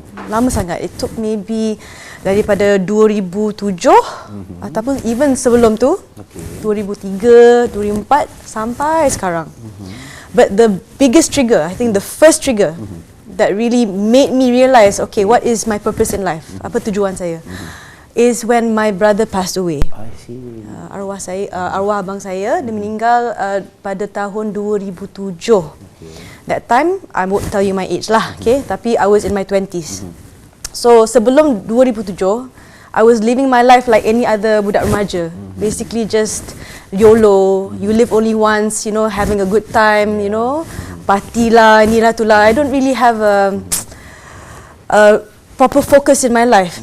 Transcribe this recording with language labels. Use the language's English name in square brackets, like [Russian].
[Malay] Lama sangat. [English] It took maybe [Malay] daripada 2007 ataupun even sebelum tu, 2003, 2004 sampai sekarang. [English] But the biggest trigger, I think the first trigger that really made me realize, what is my purpose in life? [Malay] Apa tujuan saya? [English] Is when my brother passed away. I see. [Malay] Arwah abang saya, dia meninggal pada tahun 2007. [English] That time, I won't tell you my age lah, tapi I was in my 20s. So sebelum 2007, I was living my life like any other [Malay] budak remaja. [English] Basically just YOLO, you live only once, having a good time, party lah, [Malay] ni lah tu lah. [English] I don't really have a proper focus in my life.